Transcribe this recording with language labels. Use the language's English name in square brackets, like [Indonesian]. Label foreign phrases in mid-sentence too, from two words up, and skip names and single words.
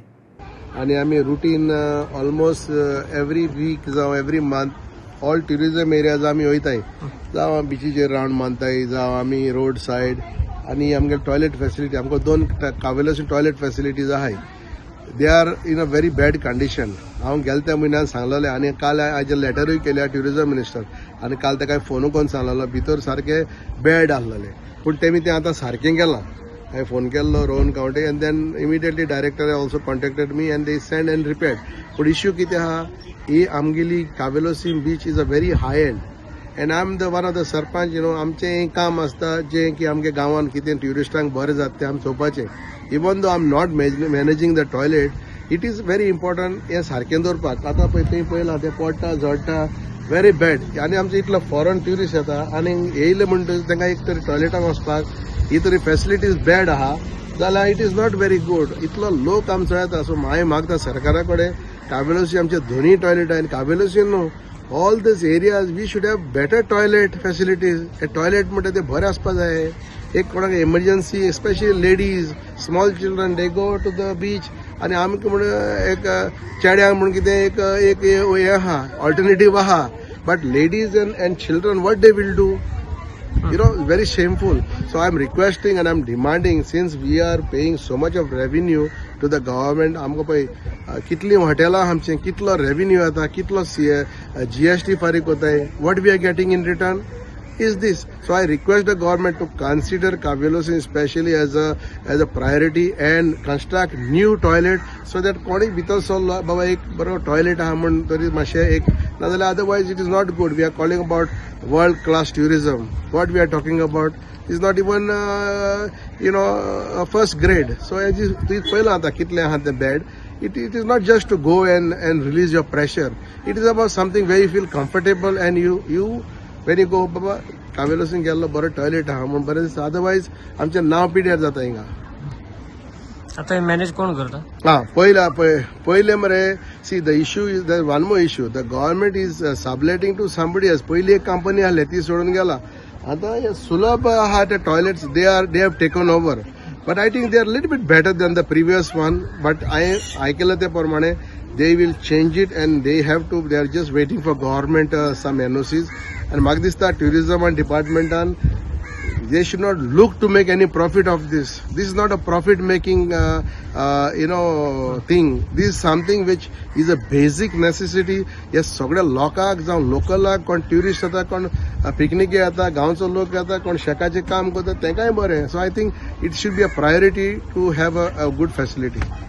[Konkani] आणि आम्ही रुटीन [English] almost every week [Konkani] जावं [English] every month all tourism areas [Konkani] आम्ही वयताय, जावं बिचीचेर राउंड मारताय, जावं आम्ही रोड सायड आणि आमगे [English] toilet facility [Konkani] आमकां 2 कावेलोसी [English] toilet facilities [Konkani] आहाय। [English] they are in a very bad condition. [Konkani] हांव गेल्या त्या म्हयन्यान सांगलेलें आणि काल हाजेर लेटरूय केल्या [English] tourism minister [Konkani] आणि काल ताका फोन करून सांगलेलो भितर सारके बॅड आसलेले, पूण तेमी तें आतां सारकें केलां। [English] I phone kello Rohan County and then immediately director also contacted me and they send and repaired. But issue [Konkani] kite ha, e amgili [English] Kavelosi beach is a very high end and I'm the one of the sarpanch, [Konkani] amche काम असता जे की आमगे गावान कितें ट्युरिस्टांक बरें जाता तें आम चोवपाचें। [English] Even though I'm not managing the toilet, it is very important [Konkani] हे सारकें दवरपाक। आतां पळय थंय पळयलां तें पडटा झडटा [English] very bad [Konkani] आनी आमचे इतलो [English] foreign tourist [Konkani] येता आनी येयले म्हणटकीर तांकां एक तरी टॉयलेटाक वचपाक ही तरी फॅसिलिटीज बॅड आहा जाल्यार [English] it is not very good. [Konkani] इतलो लोक आमचो येता सो हांवें मागता सरकारा कडेन कावेलोसी आमचे दोनूय टॉयलेट आनी कावेलोसी न्हू [English] all this areas we should have better toilet facilities. [Konkani] हे टॉयलेट म्हणटा ते बरे आसपा जाय। एक कोणाक [English] emergency especially ladies small children they go to the beach [Konkani] आनी आमकां म्हण एक चेड्यांक म्हण कितें एक हें आहा ऑल्टरनेटीव आहा, [English] but ladies and children what they will do? Very shameful. So I'm requesting and I'm demanding, since we are paying so much of revenue to the government, [Konkani] आमकां पळय कितलीं हॉटेलां आमचें कितलो रेव्हेन्यू येता, कितलो GST फारीक कोताय, [English] what we are getting in return is this. So I request the government to consider Kavelosi especially as a priority and construct new toilet so that [Konkani] कोणी भितर सरलो बाबा एक बरो टॉयलेट आहा म्हण तरी मातशें एक नाजाल्यार [English] otherwise it is not good. We are calling about world class tourism. What we are talking about is not even first grade. So as you [Konkani] पळयलां आतां कितलें आहा तें [English] bad. It is not just to go and release your pressure. It is about something where you feel comfortable and you when you go [Konkani] बाबा कावेलोसीन गेल्लो बरो टॉयलेट आहा म्हण बरें दिसता। अदरवायज आमचें नांव पिड्यार जाता हिंगा। आता मॅनेज कोण करता? [English] पहिले मरे see the issue is the one more issue the government is subletting to somebody else. [Konkani] पयली एक कंपनी आसली ती सोडून गेला। आता हे सुलभ आहा ते [English] toilets they have taken over, but I think they are little bit better than the previous one. बट [Konkani] आयकलं ते प्रमाणे [English] they will change it and they are just waiting for government some NOCs and [Konkani] म्हाका दिसता [English] tourism and department they should not look to make any profit of this. This is not a profit making thing. This is something which is a basic necessity. Yes, [Konkani] सगळ्या लोकांक जावं लोकलाक कोण ट्युरिस्ट येता कोण पिकनिके येता गांवचो लोक येता कोण शेकाचें काम करता तेंकाय बरें। [English] so I think it should be a priority to have a good facility.